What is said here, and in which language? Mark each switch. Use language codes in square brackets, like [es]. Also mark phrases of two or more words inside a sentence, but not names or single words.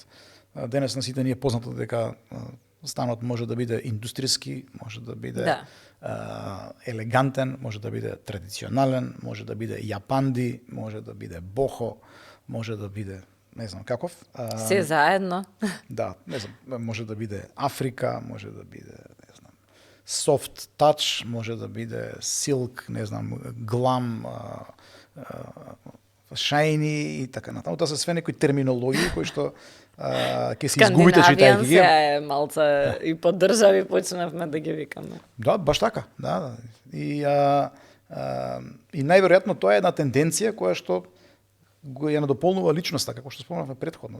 [mk] Денес на сите ни е познато дека станот може да биде индустријски, може да биде елегантен, може да биде традиционален, може да биде јапанди, може да биде бохо, може да биде не знам каков. Се заедно. Да, не знам, може да биде Африка, може да биде, не знам, [en] soft touch, [mk] може да биде silk, не знам, [en] glam, shiny [mk] и така натаму. Тоа се све некои терминологии кои што ќе се изгубите читајќи ги. Скандинавијан се малце и по држави почнавме да ги викаме. Да, баш така, да. И најверојатно тоа е една тенденција која што го ја надополнува личноста, како што спомнавме претходно.